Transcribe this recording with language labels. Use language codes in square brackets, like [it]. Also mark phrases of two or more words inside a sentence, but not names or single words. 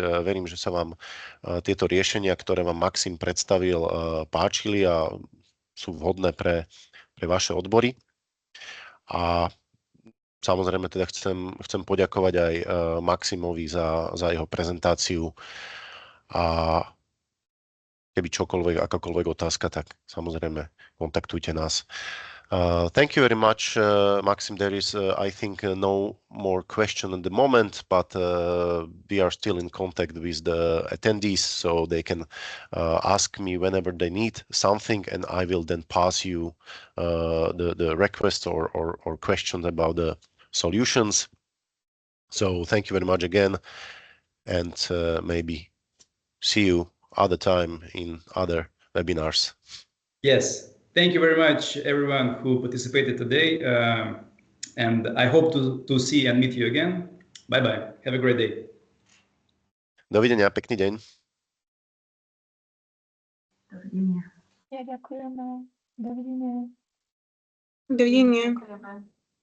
[sk] Verím, že sa vám tieto riešenia, ktoré vám Maxim predstavil, páčili a sú vhodné pre vaše odbory. A samozrejme teda chcem poďakovať aj Maximovi za jeho prezentáciu, a keby čokoľvek, akákoľvek otázka, tak samozrejme kontaktujte nás. [en] Thank you very much, Maxim. There is, I think, no more question at the moment, but we are still in contact with the attendees, so they can ask me whenever they need something, and I will then pass you the request or questions about the solutions. So thank you very much again, and maybe see you other time in other webinars. Yes. Thank you very much, everyone who participated today, and I hope to see and meet you again. Bye-bye. Have a great day. [sk] Dovidenia, pekný deň. Dovidenia. Ja ďakujeme. Dovidenia. Dovidenia.